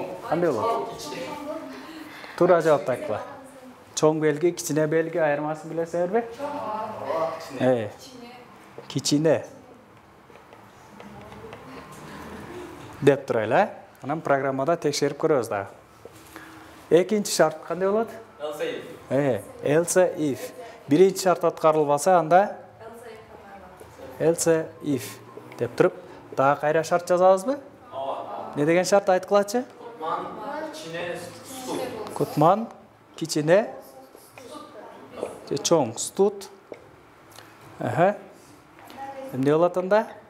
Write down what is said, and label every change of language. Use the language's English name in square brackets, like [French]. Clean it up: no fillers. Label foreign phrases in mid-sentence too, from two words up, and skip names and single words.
[Kyrgyz] кандай болот? Туура жооп айткыла. Чоң белги, кичине белги айырмасын билесиңерби? Кичине. Деп турайлы, анан программада текшерип көрөбүз дагы. Экинчи шарт кандай болот? [English] Else if. [Kyrgyz] Биринчи шарт аткарылбаса, анда [English] else if [Kyrgyz] деп туруп, дагы кайра шарт жазабызбы? Не деген шарт айткылачы? Кутман кичине же чоң, студ. Эмне болот анда?